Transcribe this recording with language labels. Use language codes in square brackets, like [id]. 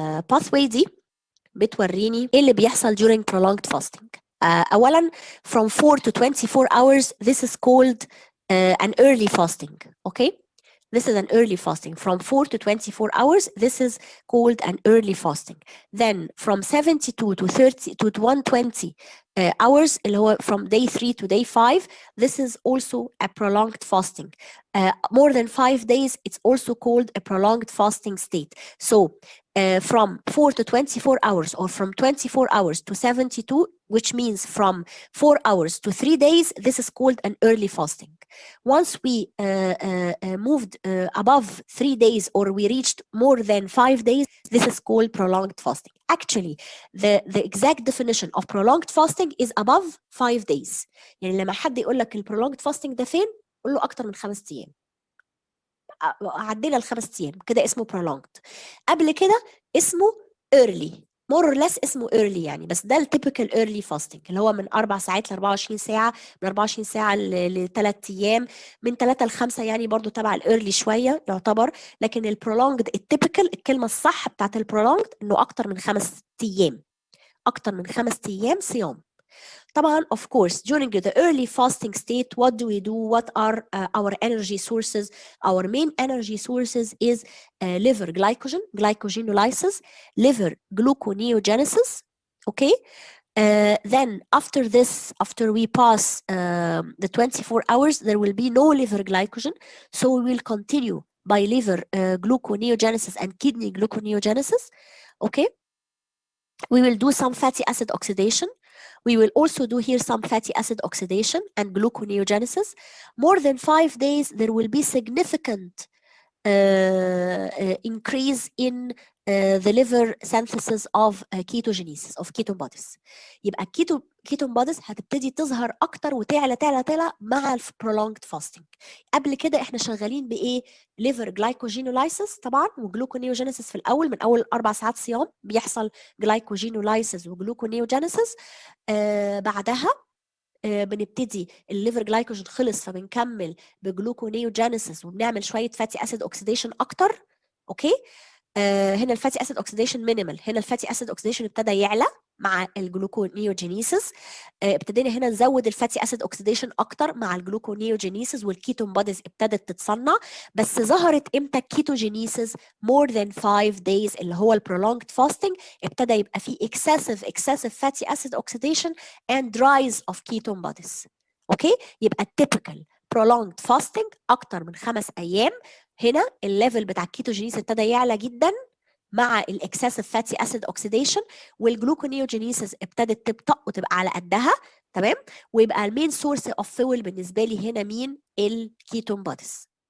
[ar] pathway دي بتوريني ايه اللي بيحصل [en] during prolonged fasting. أولاً from 4 to 24 hours, this is called an early fasting, okay? This is an early fasting. From 4 to 24 hours, this is called an early fasting. Then from 72 to 30 to 120 hours, [ar] اللي هو [en] from day 3 to day 5, this is also a prolonged fasting. More than 5 days, it's also called a prolonged fasting state. So from 4 to 24 hours or from 24 hours to 72, which means from 4 hours to 3 days, this is called an early fasting. Once we moved above 3 days or we reached more than 5 days, this is called prolonged fasting. Actually, the exact definition of prolonged fasting is above 5 days. [ar] يعني لما حد يقول لك الprolonged fasting ده فين؟ قول له أكتر من 5 أيام. عدينا ال5 أيام كده اسمه prolonged. قبل كده اسمه early. [en] more or less [ar] اسمه early يعني، بس ده التيبيكال early fasting اللي هو من 4 ساعات ل 24 ساعة، من 24 ساعة ل 3 أيام، من 3 ل 5 يعني برضو تبع الايرلي شوية يعتبر. لكن البرولونجد التيبيكال الكلمة الصح بتاعت البرولونجد إنه أكتر من 5 أيام، أكتر من 5 أيام صيام. طبعا [en] of course during the early fasting state, what do we do? What are our energy sources? Our main energy sources is liver glycogenolysis, liver gluconeogenesis, okay? Then after this, after we pass the 24 hours, there will be no liver glycogen, so we will continue by liver gluconeogenesis and kidney gluconeogenesis, okay? We will do some fatty acid oxidation. We will also do here some fatty acid oxidation and gluconeogenesis. More than 5 days, there will be significant increase in the liver synthesis of ketogenesis of ketone bodies. [ar] يبقى ketone bodies هتبتدي تظهر اكتر وتعلى تعلى مع prolonged fasting. قبل كده احنا شغالين بايه؟ liver glycogenolysis طبعا وجلوكونيوجينيسيس في الاول، من اول 4 ساعات صيام بيحصل glycogenolysis وجلوكونيوجينيسيس. بعدها بنبتدي الليفر جلايكوجين خلص فبنكمل بجلوكونيوجينيسيس وبنعمل شويه فاتي اسيد اوكسيديشن اكتر. اوكي. هنا الفاتي اسيد اوكسيديشن مينيمال، هنا الفاتي اسيد اوكسيديشن ابتدى يعلى مع الجلوكونيوجينيسيس. ابتدينا هنا نزود الفاتي اسيد اوكسيديشن اكتر مع الجلوكونيوجينيسيس والكيتون بوديز ابتدت تتصنع. بس ظهرت امتى الكيتوجينيسيس؟ [en] more than 5 days [ar] اللي هو البرولونجد فاستنج. ابتدى يبقى فيه [en] excessive fatty acid oxidation and rise of ketone bodies. [ar] اوكي. يبقى [en] typical prolonged fasting [ar] اكتر من 5 ايام، هنا الليفل بتاع الكيتوجينيس ابتدى يعلى جدا مع الاكسسيف فاتي اسيد اوكسيديشن، والجلوكونيوجينيسيس ابتدت تبطأ وتبقى على قدها. تمام. ويبقى المين سورس اوف فيول بالنسبه لي هنا مين؟ الكيتون بوديز.